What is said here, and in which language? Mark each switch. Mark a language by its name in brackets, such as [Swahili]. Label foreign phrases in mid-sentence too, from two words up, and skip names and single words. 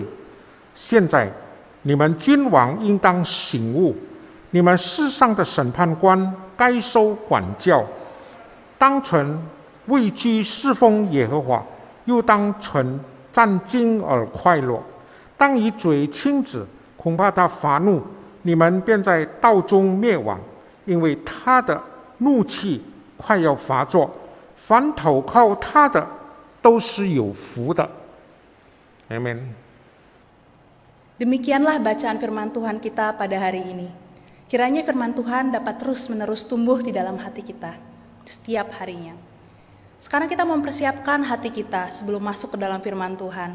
[Chinese] 现在你们君王应当醒悟，你们世上的审判官该受管教，当存畏惧侍奉耶和华，又当存战惊而快乐。当以嘴亲子，恐怕他发怒，你们便在道中灭亡，因为他的怒气快要发作。凡投靠他的都是有福的。 [Indonesian] Amin. Demikianlah bacaan firman Tuhan kita pada hari ini. Kiranya firman Tuhan dapat terus-menerus tumbuh di dalam hati kita setiap harinya. Sekarang kita mempersiapkan hati kita sebelum masuk ke dalam firman Tuhan.